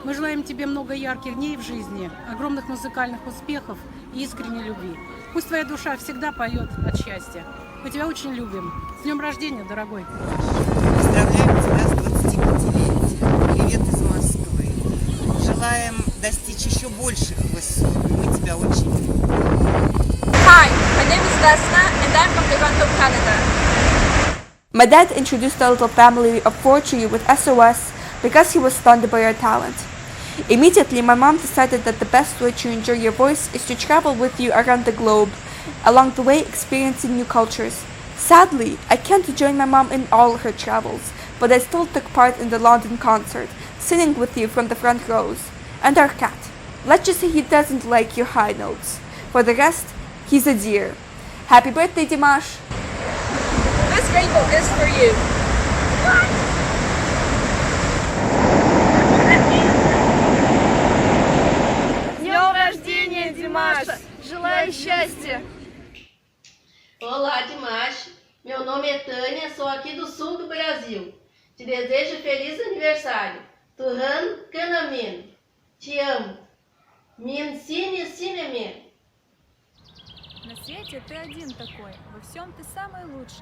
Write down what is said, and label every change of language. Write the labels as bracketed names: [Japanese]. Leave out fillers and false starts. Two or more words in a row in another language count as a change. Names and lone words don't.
[Russian] Мы желаем тебе много ярких дней в жизни, огромных музыкальных успехов и искренней любви. Пусть твоя душа всегда поет от счастья. Мы тебя очень любим. С днем рождения, дорогой! Поздравляем тебя с 25-летием. Привет из Москвы. Желаем достичь еще больших высот. Мы тебя очень любим. [English] Hi, my name is Vesna and I'm from Toronto, Canada. My dad introduced our little family of 4 to you with SOS because he was stunned by your talent. Immediately, my mom decided that the best way to enjoy your voice is to travel with you around the globe, along the way experiencing new cultures. Sadly, I can't join my mom in all her travels, but I still took part in the London concert, singing with you from the front rows. And our cat. Let's just say he doesn't like your high notes. For the rest, he's a dear. Happy birthday, Dimash! This rainbow is for you. [Russian] С днем рождения, Димаш! Желаю счастья! [Portuguese] Olá, Dimash. Meu nome é Tânia, sou aqui do sul do Brasil. Te desejo feliz aniversário. Tuhan Kanamin. Te amo. Min Sine Sinemin. [Russian] На свете ты один такой, во всем ты самый лучший.